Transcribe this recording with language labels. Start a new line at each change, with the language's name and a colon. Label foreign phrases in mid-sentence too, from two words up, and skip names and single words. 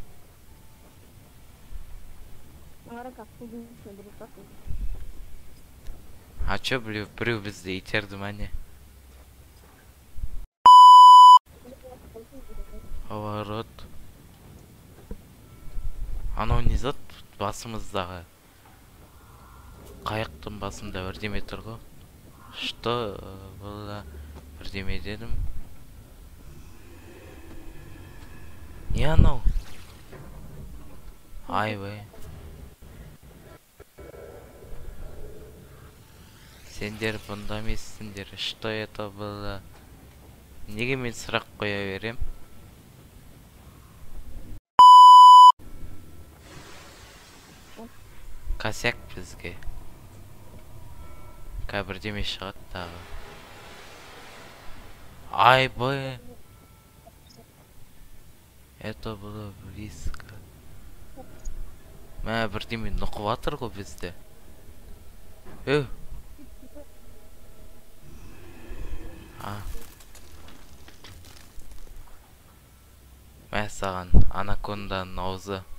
Kazakh: А чё, біреу бізді итерді ма не? Поворот. Анау не зат басымыздағы? Қайықтың басында бірдеме тұр ғой.
Russian: Что было?
Kazakh: Бірдеме дедім. Не анау? Айбай. Сендер бұнда емессіңдер.
Russian: Что это было?
Kazakh: Неге мен сұрақ қоя берем? Косяк бізге. Бірдеме шығады тағы. Айбай.
Russian: Это было близко.
Kazakh: Мә бірдеме нұқып атыр ғой бізді. Мә саған анаконданың аузы.